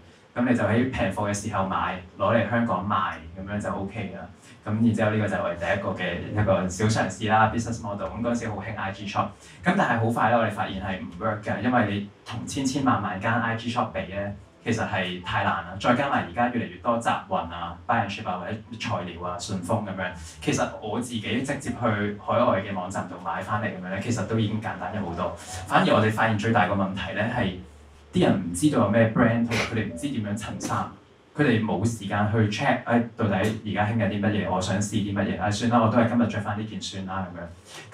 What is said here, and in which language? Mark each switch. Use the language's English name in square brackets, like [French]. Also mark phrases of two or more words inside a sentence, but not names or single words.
[Cantonese] 咁你就喺平貨嘅時候買，攞嚟香港賣，咁樣就 OK 啦。咁然之後呢個就係我哋第一個嘅一個小嘗試啦 ， [English] business model。 [Cantonese] 咁嗰陣時好興 [English] IG shop， [Cantonese] 咁但係好快咧，我哋發現係唔 work 㗎，因為你同千萬間 [English] IG shop [Cantonese] 比咧，其實係太難啦。再加埋而家越嚟越多集運啊、buy and ship 啊或者材料啊、順豐咁樣，其實我自己直接去海外嘅網站度買翻嚟咁樣咧，其實都已經簡單咗好多。反而我哋發現最大個問題咧係啲人唔知道有咩 brand，同埋佢哋唔知點樣襯衫。佢哋冇時間去 check，到底而家興緊啲乜嘢，我想試啲乜嘢，算啦，我都係今日着翻呢件算啦咁樣。